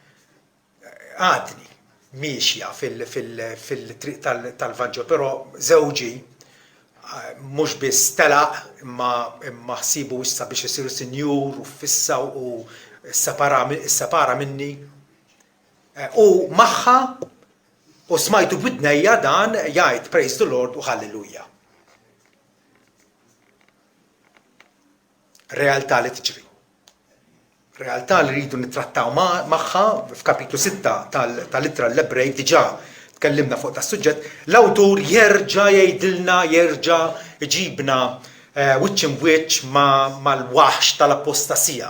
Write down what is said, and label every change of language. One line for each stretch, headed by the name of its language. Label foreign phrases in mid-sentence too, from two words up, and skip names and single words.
Maltese: miexja fil-triq tal-Vangelo, però żewġi mhux biss telaq imma ħsibu issa biex isiru sinjur u fissa u separa minni. U magħha u smajtu b'widnejja dan jgħid
English: praise the Lord
Maltese: u hallelujah. Realtà li tiġri. Realtà li rridu nittrattaw magħha f'kapitlu 6 tal-Ittra l-Ebrej diġà tkellimna fuq tas-suġġett, l-awtur jerġa' jgħidilna, jerġa' iġibna wiċċ imwiċċ mal-waħx tal-apostasija.